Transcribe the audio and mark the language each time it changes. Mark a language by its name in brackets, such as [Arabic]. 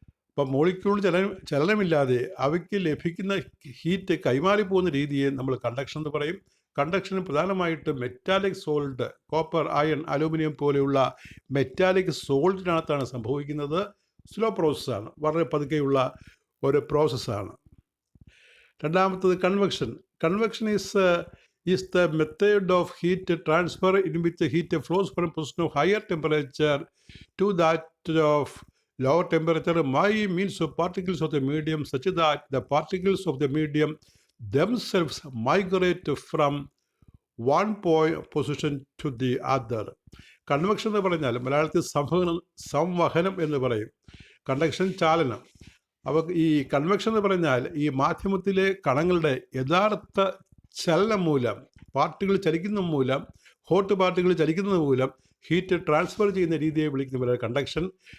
[Malayalam] അപ്പം മോളിക്യൂൾ ചലനമില്ലാതെ അവയ്ക്ക് ലഭിക്കുന്ന ഹീറ്റ് കൈമാറി പോകുന്ന രീതിയെ നമ്മൾ കണ്ടക്ഷൻ എന്ന് പറയും. കണ്ടക്ഷൻ പ്രധാനമായിട്ട് metallic salt, copper, iron, aluminium പോലെയുള്ള മെറ്റാലിക് സോൾട്ടിനകത്താണ് സംഭവിക്കുന്നത്. സ്ലോ പ്രോസസ്സാണ്, വളരെ പതുക്കെയുള്ള ഒരു പ്രോസസ്സാണ്. രണ്ടാമത്തത് convection. [English] Convection is the method of heat transfer in which heat flows from position of higher temperature to that of lower temperature by means of particles of the medium such that the particles of the medium themselves migrate from one position to the other. [Malayalam] Convection എന്ന് പറഞ്ഞാൽ മലയാളത്തിൽ സംവഹനം എന്ന് പറയും. Conduction ചാലനം. അപ്പോൾ ഈ convection എന്ന് പറഞ്ഞാൽ ഈ മാധ്യമത്തിലെ കണങ്ങളുടെ യഥാർത്ഥ ചലനം മൂലം, പാർട്ടികൾ ചലിക്കുന്ന മൂലം, ഹോട്ട് പാർട്ടികൾ ചലിക്കുന്നത് മൂലം ഹീറ്റ് ട്രാൻസ്ഫർ ചെയ്യുന്ന രീതിയെ വിളിക്കുന്ന കണ്ടക്ഷൻ.